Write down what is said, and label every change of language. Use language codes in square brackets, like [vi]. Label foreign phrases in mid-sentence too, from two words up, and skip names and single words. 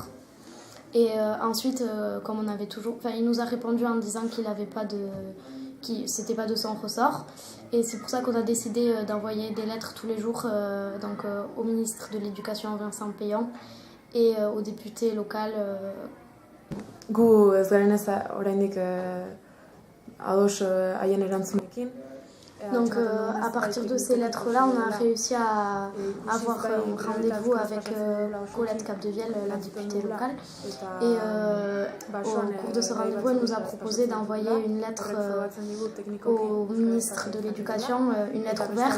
[fr] Et ensuite, comme on avait toujours... Enfin, il nous a répondu en disant c'était pas de son ressort. Et c'est pour ça qu'on a décidé d'envoyer des lettres tous les jours au ministre de l'Éducation, Vincent Peillon, et au député local. [eu] Gu ez garen ez oraindik ados haien erantzunekin. [fr] Donc à partir de ces lettres-là, on a réussi à avoir un rendez-vous avec Colette Capdevielle, la députée locale. Et au cours de ce rendez-vous, elle nous a proposé d'envoyer une lettre au ministre de l'Éducation, une lettre ouverte.